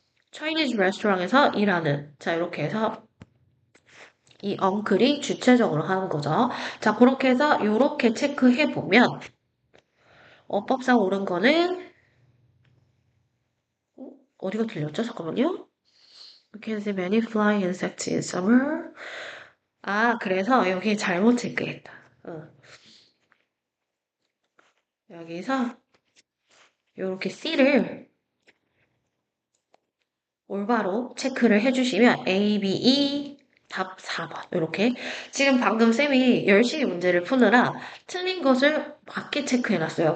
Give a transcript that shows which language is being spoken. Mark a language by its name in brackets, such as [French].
[Korean] Chinese restaurant에서 일하는. 자, 이렇게 해서 이 엉클이 주체적으로 하는 거죠. 자, 그렇게 해서 이렇게 체크해 보면 어법상 옳은 거는 어디가 틀렸죠? 잠깐만요. [English] We can see many flying insects in summer. [Korean] 그래서 여기 잘못 체크했다. 여기서 이렇게 C를 올바로 체크를 해주시면 A, B, E 답 4번 이렇게 지금 방금 쌤이 열심히 문제를 푸느라 틀린 것을 맞게 체크해놨어요.